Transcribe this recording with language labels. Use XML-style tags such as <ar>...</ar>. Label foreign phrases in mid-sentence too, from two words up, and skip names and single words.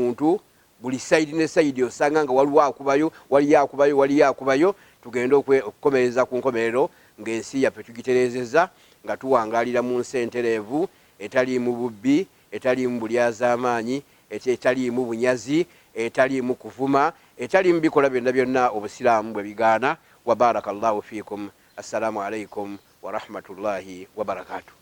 <lg>muntu buli sayidi ne sayidi osanga nga waliyo akubayo tugende okukomereza ku nkomerero ng'ensi yaffe tugitereezezza nga tuwangalira mu nsi entereevu etaliimu bubbi etaliimu bulyaz'amaanyi etaliimu bunyazi etaliimu kuvuma etaliimu bikola byonna byonna obusiraamu bwe bigaana</lg> <ar>وبارك الله فيكم السلام عليكم ورحمة الله وبركاته</ar>